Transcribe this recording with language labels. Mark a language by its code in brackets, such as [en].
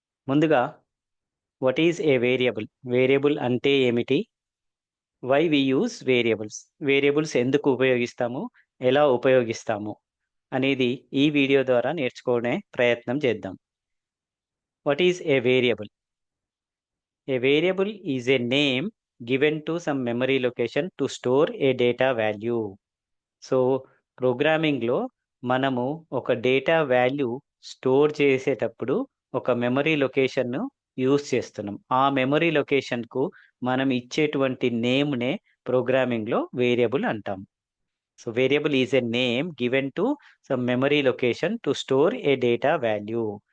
[te] ముందుగా [en] What is a variable? [te] Variable అంటే ఏమిటి? [en] Why we use variables? [te] Variables ఎందుకు ఉపయోగిస్తాము, ఎలా ఉపయోగిస్తాము అనేది ఈ వీడియో ద్వారా నేర్చుకునే ప్రయత్నం చేద్దాం. [en] What is a variable? A variable is a name given to some memory location to store a data value. [te] So ప్రోగ్రామింగ్లో మనము ఒక డేటా వాల్యూ స్టోర్ చేసేటప్పుడు ఒక మెమరీ లొకేషన్ను యూజ్ చేస్తున్నాం. ఆ మెమరీ లొకేషన్కు మనం ఇచ్చేటువంటి నేమ్నే ప్రోగ్రామింగ్లో వేరియబుల్ అంటాం. [en] So variable is a name given to some memory location to store a data value.